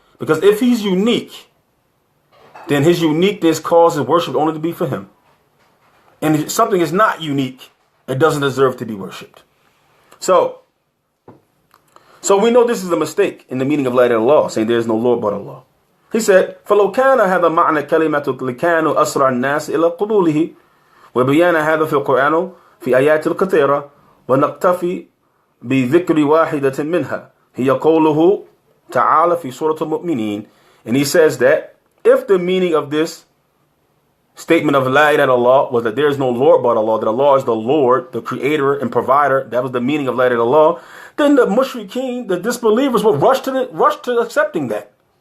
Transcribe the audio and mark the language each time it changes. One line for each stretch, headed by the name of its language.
English: Because if he's unique, then his uniqueness causes worship only to be for him. And if something is not unique, it doesn't deserve to be worshipped. So we know this is a mistake in the meaning of La ilaha illallah, saying there is no Lord but Allah. He said,
Arabic: فَلَوْ كَانَ هَذَا مَعْنَى كَلِمَةُ لِكَانُوا أَسْرَعَ النَّاسِ إِلَى قُبُولِهِ وَبِيَانَ هَذَا فِي القرآن في آيات الكثيرة ونقتفي بذكر واحدة منها هي قوله تعالى في سورة المؤمنين.
English: And he says that if the meaning of this statement of La ilaha illallah was that there is no Lord but Allah, that Allah is the Lord, the creator and provider, that was the meaning of La ilaha illallah, then the mushrikeen, the disbelievers, would rush to accepting that.